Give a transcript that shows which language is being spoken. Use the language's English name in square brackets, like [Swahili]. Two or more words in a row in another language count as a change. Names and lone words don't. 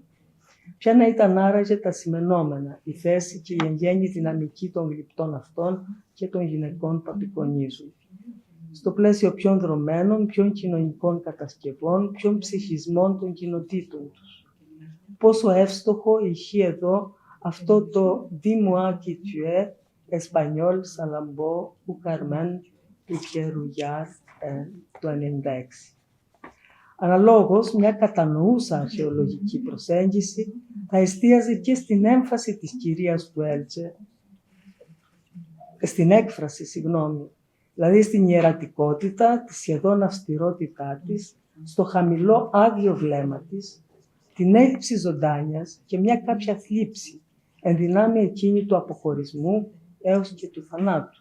[Greek] Ποια να ήταν άραγε τα σημενόμενα, η θέση και η εν γέννη δυναμική των γλυπτών αυτών και των γυναικών που απεικονίζουν. Στο πλαίσιο ποιων δρομένων, ποιων κοινωνικών κατασκευών, ποιων ψυχισμών των κοινοτήτων τους. Πόσο εύστοχο ηχεί εδώ αυτό το [French] «Dis-moi qui tu es, Espagnol, Salambó, ou Carmen, [Greek] Rouillard» το 1996. Αναλόγως, μια κατανοούσα αρχαιολογική προσέγγιση θα εστίαζε και στην έμφαση της κυρίας του Έλτσε, στην έκφραση, δηλαδή στην ιερατικότητα, τη σχεδόν αυστηρότητά της, στο χαμηλό άδειο βλέμμα της, την έλλειψη ζωντάνιας και μια κάποια θλίψη, εν δυνάμει εκείνη του αποχωρισμού έως και του θανάτου.